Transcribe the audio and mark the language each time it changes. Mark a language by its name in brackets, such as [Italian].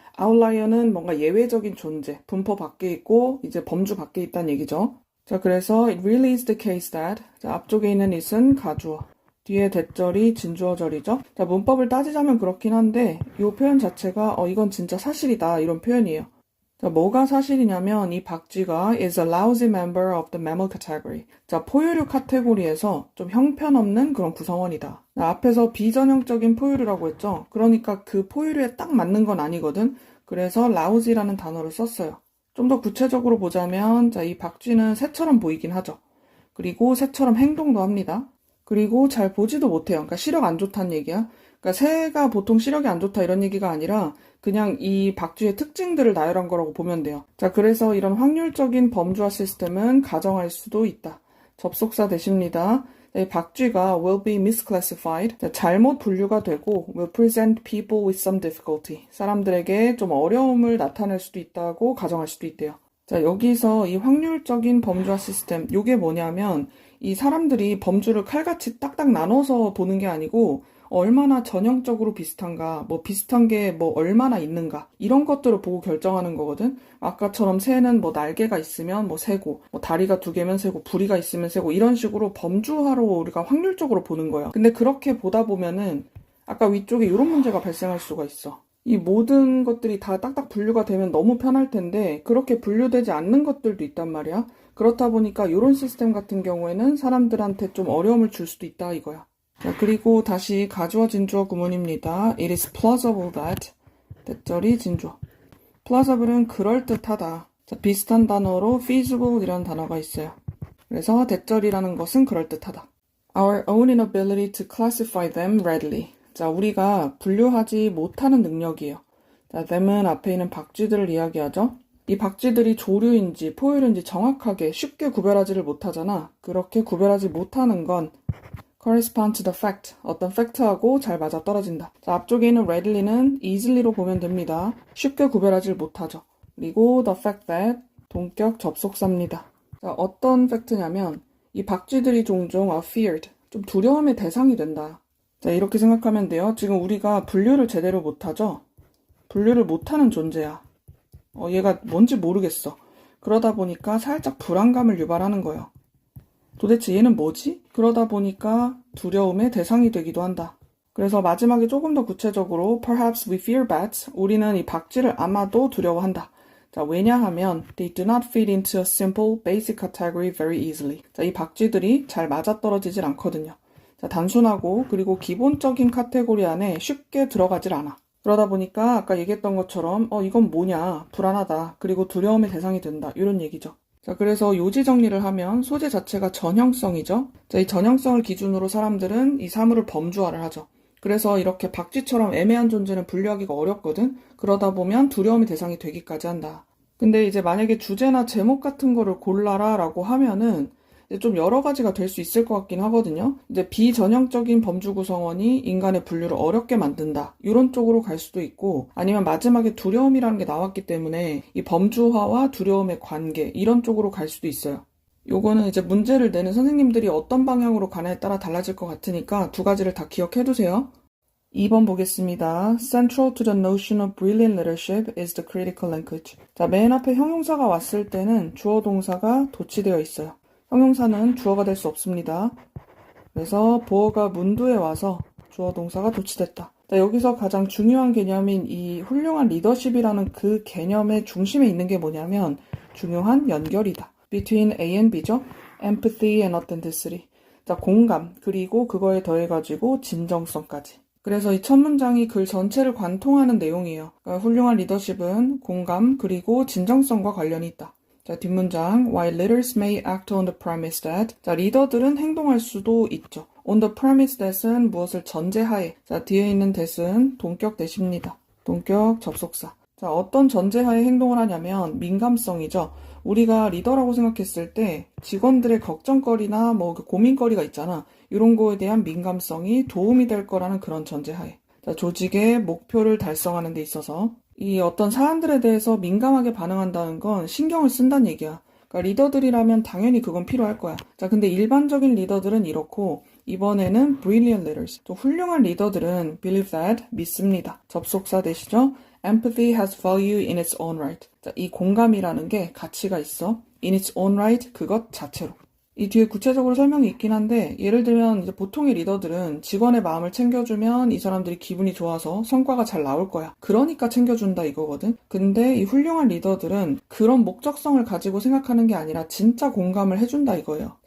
[Korean] 아웃라이어는 뭔가 예외적인 존재, 분포 밖에 있고 이제 범주 밖에 있다는 얘기죠. 그래서 [English] it really is the case that [Korean] 앞쪽에 있는 it은 가주어, 뒤에 대절이 진주어절이죠. 문법을 따지자면 그렇긴 한데 이 표현 자체가 이건 진짜 사실이다 이런 표현이에요. 뭐가 사실이냐면 이 박쥐가 [English] is a lousy member of the mammal category. [Korean] 포유류 카테고리에서 좀 형편없는 그런 구성원이다. 앞에서 비전형적인 포유류라고 했죠. 그러니까 그 포유류에 딱 맞는 건 아니거든. 그래서 lousy라는 단어를 썼어요. 좀 더 구체적으로 보자면 이 박쥐는 새처럼 보이긴 하죠. 그리고 새처럼 행동도 합니다. 그리고 잘 보지도 못해요. 그러니까 시력 안 좋다는 얘기야. 그러니까 새가 보통 시력이 안 좋다 이런 얘기가 아니라 그냥 이 박쥐의 특징들을 나열한 거라고 보면 돼요. 그래서 이런 확률적인 범주화 시스템은 가정할 수도 있다. 접속사 대십니다. 박쥐가 [English] will be misclassified. [Korean] 잘못 분류가 되고 [English] will present people with some difficulty. [Korean] 사람들에게 좀 어려움을 나타낼 수도 있다고 가정할 수도 있대요. 여기서 이 확률적인 범주화 시스템, 요게 뭐냐면 이 사람들이 범주를 칼같이 딱딱 나눠서 보는 게 아니고 얼마나 전형적으로 비슷한가, 뭐 비슷한 게 뭐 얼마나 있는가 이런 것들을 보고 결정하는 거거든. 아까처럼 새는 뭐 날개가 있으면 뭐 새고, 뭐 다리가 2개면 새고, 부리가 있으면 새고 이런 식으로 범주화로 우리가 확률적으로 보는 거야. 근데 그렇게 보다 보면은 아까 위쪽에 이런 문제가 발생할 수가 있어. 이 모든 것들이 다 딱딱 분류가 되면 너무 편할 텐데 그렇게 분류되지 않는 것들도 있단 말이야. 그렇다 보니까 이런 시스템 같은 경우에는 사람들한테 좀 어려움을 줄 수도 있다 이거야. 그리고 다시 가주어 진주어 구문입니다. [English] It is plausible that [Korean] 대절이 진주어. plausible은 그럴듯하다. 비슷한 단어로 feasible 이라는 단어가 있어요. 그래서 대절이라는 것은 그럴듯하다. [English] Our own inability to classify them readily. [Korean] 우리가 분류하지 못하는 능력이에요. them은 앞에 있는 박쥐들을 이야기하죠. 이 박쥐들이 조류인지 포유류인지 정확하게 쉽게 구별하지를 못하잖아. 그렇게 구별하지 못하는 건 [English] correspond to the fact. [Korean] 어떤 팩트하고 잘 맞아떨어진다. 자, 앞쪽에 있는 readily,는 easily로 보면 됩니다. 쉽게 구별하지 못하죠. 그리고 [English] the fact that [Korean] 동격 접속사입니다. 자, 어떤 팩트냐면 이 박쥐들이 종종 [English] are feared. [Korean] 좀 두려움의 대상이 된다. 자, 이렇게 생각하면 돼요. 지금 우리가 분류를 제대로 못하죠? 분류를 못하는 존재야. 얘가 뭔지 모르겠어. 그러다 보니까 살짝 불안감을 유발하는 거예요. 도대체 얘는 뭐지? 그러다 보니까 두려움의 대상이 되기도 한다. 그래서 마지막에 조금 더 구체적으로 [English] Perhaps we fear bats. [Korean] 우리는 이 박쥐를 아마도 두려워한다. 자, 왜냐하면 [English] they do not fit into a simple basic category very easily. [Korean] 자, 이 박쥐들이 잘 맞아떨어지질 않거든요. 자, 단순하고 그리고 기본적인 카테고리 안에 쉽게 들어가질 않아. 그러다 보니까 아까 얘기했던 것처럼 이건 뭐냐, 불안하다, 그리고 두려움의 대상이 된다, 이런 얘기죠. 자, 그래서 요지 정리를 하면 소재 자체가 전형성이죠. 자, 이 전형성을 기준으로 사람들은 이 사물을 범주화를 하죠. 그래서 이렇게 박쥐처럼 애매한 존재는 분류하기가 어렵거든. 그러다 보면 두려움의 대상이 되기까지 한다. 근데 이제 만약에 주제나 제목 같은 거를 골라라 라고 하면은 이제 좀 여러 가지가 될 수 있을 것 같긴 하거든요. 이제 비전형적인 범주 구성원이 인간의 분류를 어렵게 만든다, 이런 쪽으로 갈 수도 있고, 아니면 마지막에 두려움이라는 게 나왔기 때문에 이 범주화와 두려움의 관계, 이런 쪽으로 갈 수도 있어요. 요거는 이제 문제를 내는 선생님들이 어떤 방향으로 가냐에 따라 달라질 것 같으니까 두 가지를 다 기억해두세요. 2번 보겠습니다. [English] Central to the notion of brilliant leadership is the critical language. [Korean] 자, 맨 앞에 형용사가 왔을 때는 주어 동사가 도치되어 있어요. 형용사는 주어가 될 수 없습니다. 그래서 보어가 문두에 와서 주어 동사가 도치됐다. 자, 여기서 가장 중요한 개념인 이 훌륭한 리더십이라는 그 개념의 중심에 있는 게 뭐냐면 중요한 연결이다. [English] Between A and B죠. Empathy and authenticity. [Korean] 자, 공감, 그리고 그거에 더해가지고 진정성까지. 그래서 이 첫 문장이 글 전체를 관통하는 내용이에요. 그러니까 훌륭한 리더십은 공감, 그리고 진정성과 관련이 있다. 자, 뒷문장. [English] While leaders may act on the premise that. [Korean] 자, 리더들은 행동할 수도 있죠. [English] On the premise that은 [Korean] 무엇을 전제하에. 자, 뒤에 있는 that은 동격 that입니다. 동격 접속사. 자, 어떤 전제하에 행동을 하냐면 민감성이죠. 우리가 리더라고 생각했을 때 직원들의 걱정거리나 뭐 고민거리가 있잖아. 이런 거에 대한 민감성이 도움이 될 거라는 그런 전제하에. 자, 조직의 목표를 달성하는 데 있어서 이 어떤 사안들에 대해서 민감하게 반응한다는 건 신경을 쓴다는 얘기야. 그러니까 리더들이라면 당연히 그건 필요할 거야. 자, 근데 일반적인 리더들은 이렇고, 이번에는 [English] brilliant leaders, [Korean] 또 훌륭한 리더들은 [English] believe that, [Korean] 믿습니다. 접속사 되시죠? [English] Empathy has value in its own right. [Korean] 자, 이 공감이라는 게 가치가 있어. [English] In its own right, [Korean] 그것 자체로. 이 뒤에 구체적으로 설명이 있긴 한데, 예를 들면 이제 보통의 리더들은 직원의 마음을 챙겨주면 이 사람들이 기분이 좋아서 성과가 잘 나올 거야. 그러니까 챙겨준다 이거거든. 근데 이 훌륭한 리더들은 그런 목적성을 가지고 생각하는 게 아니라 진짜 공감을 해준다 이거예요.